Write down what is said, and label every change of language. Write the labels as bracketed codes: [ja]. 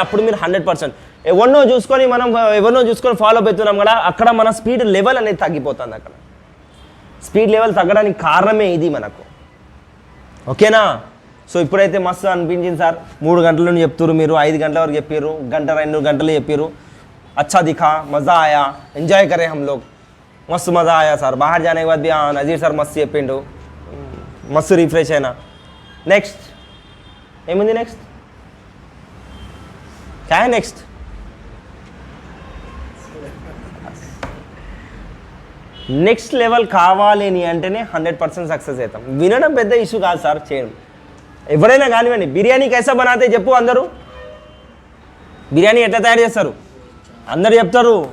[te] అప్పుడు మీరు 100% ఎవరినో చూసుకొని ఫాలో అవుతున్నాం కదా అక్కడ మన స్పీడ్ లెవెల్ అనేది తగ్గిపోతుంది. అక్కడ స్పీడ్ లెవెల్ తగ్గడానికి కారణమే ఇది మనకు. ఓకేనా? సో ఇప్పుడైతే మస్తు అనిపించింది సార్. 3 గంటల నుండి చెప్తారు మీరు, 5 గంటల వరకు చెప్పారు, 1-2 గంటలు చెప్పారు. [hi] अच्छा दिखा, मज़ा आया, एंजॉय करे हम लोग, मस्त मज़ा आया सर. बाहर जाने के बाद भी हाँ नज़ीर सर मस्त [te] చెప్పిండు, [hi] मस्त रिफ्रेश [te] అయినా. నెక్స్ట్ ఏముంది? [hi] నెక్స్ట్ क्या है? [te] నెక్స్ట్ నెక్స్ట్ లెవెల్ కావాలి అని అంటేనే 100% సక్సెస్ అవుతాం. వినడం పెద్ద ఇష్యూ కాదు సార్, చేయడం. ఎవరైనా కానివ్వండి, బిర్యానీ [hi] కైసా బనాతే [te] చెప్పు అందరూ. బిర్యానీ ఎట్లా తయారు చేస్తారు అందరు చెప్తారు.